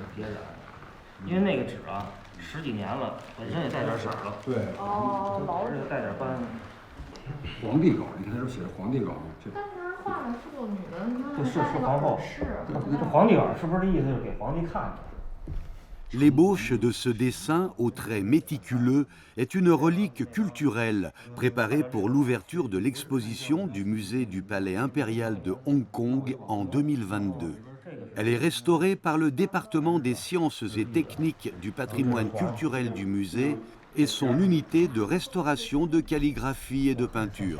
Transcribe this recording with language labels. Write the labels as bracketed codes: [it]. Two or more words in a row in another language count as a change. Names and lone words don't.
[zh] 别点，因为那个纸啊十几年了，本身也带点色了。对。哦，老是带点斑。皇帝稿，你看这都写着皇帝稿。但是他画的是个女的，那是皇后。是。皇帝稿是不是这意思？就是给皇帝看的。 [fr] L'ébauche de ce dessin aux traits méticuleux est une relique culturelle préparée pour l'ouverture de l'exposition du musée du Palais impérial de Hong Kong en 2022. Elle est restaurée par le département des sciences et techniques du patrimoine culturel du musée et son unité de restauration de calligraphie et de peinture.